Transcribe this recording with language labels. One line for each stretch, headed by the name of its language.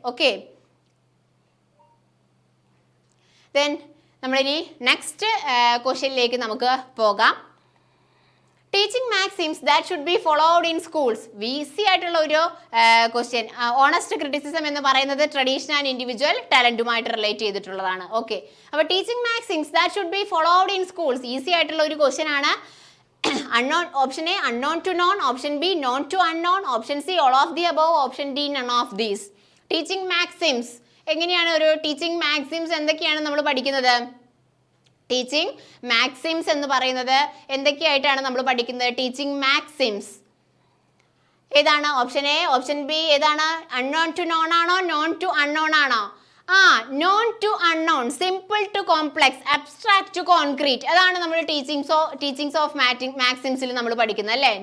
Malayalam: Okay, then നമ്മളിനി next ക്വസ്റ്റ്യനിലേക്ക് നമുക്ക് പോകാം.
English: Teaching maxims that should be followed in schools. Easy
Malayalam: ആയിട്ടുള്ള ഒരു
English: Question.
Malayalam: ഓണസ്റ്റ് ക്രിറ്റിസിസം എന്ന് പറയുന്നത് ട്രഡീഷൻ ആൻഡ് ഇൻഡിവിജ്വൽ ടാലന്റുമായിട്ട് റിലേറ്റ് ചെയ്തിട്ടുള്ളതാണ്.
English: Okay, അപ്പോൾ teaching maxims that should be followed in schools.
Malayalam: Easy ആയിട്ടുള്ള ഒരു ക്വസ്റ്റ്യൻ ആണ്. unknown.
English: Option A unknown to known, option B known to unknown, option C all of the above, option D none of these. Teaching maxims
Malayalam: എങ്ങനെയാണ് ഒരു teaching maxims എന്തൊക്കെയാണ് നമ്മൾ പഠിക്കുന്നത്? Teaching maxims എന്ന് പറയുന്നത് എന്തൊക്കെയായിട്ടാണ് നമ്മൾ പഠിക്കുന്നത്? ടീച്ചിങ് മാക്സിംസ് ഏതാണ്? ഓപ്ഷൻ എ, ഓപ്ഷൻ ബി ഏതാണ്?
English: Unknown to known ആണോ, known to unknown ആണോ? Known to unknown, simple to complex, abstract to concrete,
Malayalam: അതാണ് നമ്മൾ ടീച്ചിങ്സ് ഓഫ് മാക്സിംസിൽ നമ്മൾ പഠിക്കുന്നത് അല്ലേ?